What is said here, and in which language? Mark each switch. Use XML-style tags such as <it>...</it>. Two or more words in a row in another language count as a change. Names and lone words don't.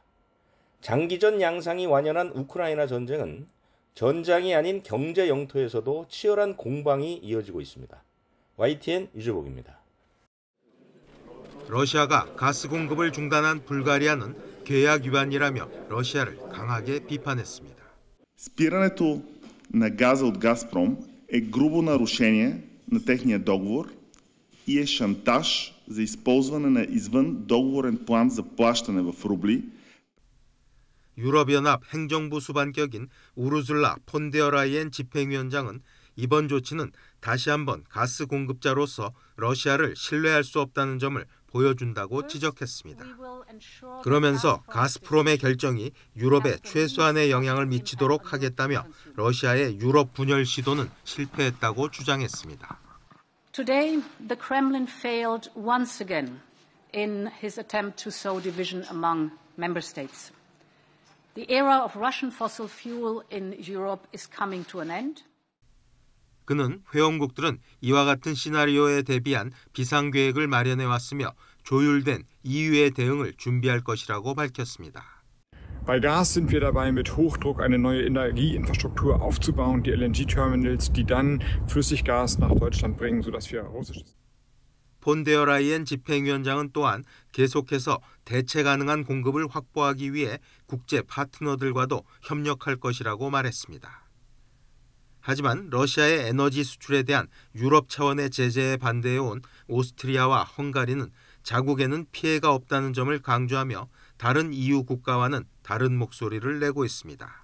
<ko>장기전 양상이 완연한 우크라이나 전쟁은 전장이 아닌 경제 영토에서도 치열한 공방이 이어지고 있습니다. YTN 유주복입니다. 러시아가 가스 공급을 중단한 불가리아는 계약 위반이라며 러시아를 강하게 비판했습니다.</ko> <bg>Спирането на газа от Газпром е грубо нарушение на техния договор и е шантаж за използване на извън договорен план за плащане в рубли.</bg> <ko>유럽연합 행정부 수반격인 우르술라 폰 데어 라이엔 집행위원장은 이번 조치는 다시 한번 가스 공급자로서 러시아를 신뢰할 수 없다는 점을 보여준다고 지적했습니다. 그러면서 가스프롬의 결정이 유럽에 최소한의 영향을 미치도록 하겠다며 러시아의 유럽 분열 시도는 실패했다고 주장했습니다.</ko> <en>Today, the Kremlin failed once again in his attempt to sow division among member states. The era of Russian fossil fuel in Europe is coming to an end.</en> <ko>그는 회원국들은 이와 같은 시나리오에 대비한 비상계획을 마련해왔으며 조율된 EU의 대응을 준비할 것이라고 밝혔습니다.</ko> <de>Bei Gas sind wir dabei, mit Hochdruck eine neue Energieinfrastruktur aufzubauen, die LNG-Terminals, die dann Flüssiggas nach Deutschland bringen, sodass wir russisches...</de> <ko>폰 데어 라이엔 집행위원장은 또한 계속해서 대체 가능한 공급을 확보하기 위해 국제 파트너들과도 협력할 것이라고 말했습니다. 하지만 러시아의 에너지 수출에 대한 유럽 차원의 제재에 반대해온 오스트리아와 헝가리는 자국에는 피해가 없다는 점을 강조하며 다른 EU 국가와는 다른 목소리를 내고 있습니다.</ko>